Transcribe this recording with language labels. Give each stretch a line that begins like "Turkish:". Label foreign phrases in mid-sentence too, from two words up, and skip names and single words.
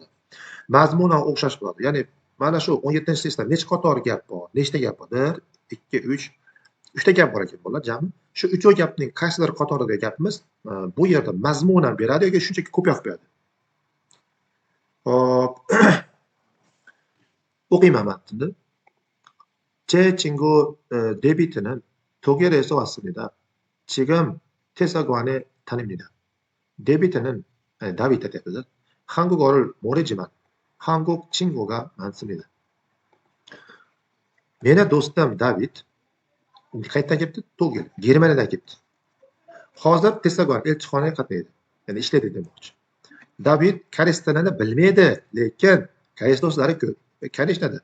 Uzbek: Mazmunan o'xshash bo'ladi. Ya'ni mana shu 17-testda necha qator gap bor, nechta gap bor? 1, 2, 3 3ta gap bor ekan bolalar jami. Shu 3 gapning qaysidir qatorida gapimiz bu yerda mazmunan beradi yoki shunchaki ko'p yozib qo'yadi. Hop. o'qiyman matnni.
Korean: 제 친구 데이비드는 독일에서 왔습니다. 지금 대사관에 다닙니다. 데이비드는 다비드 대표는 한국어를 모르지만 한국 친구가 많습니다.
Uzbek: Meni do'stim David qayerdan kelibdi? Togel, Germaniyadan kelibdi. Hozir Teslagon elchixonaga qatnaydi. Ya'ni ishlaydi demoqchi. David koreys tilini bilmaydi, lekin koreys do'stlari ko'p. Koreys nima?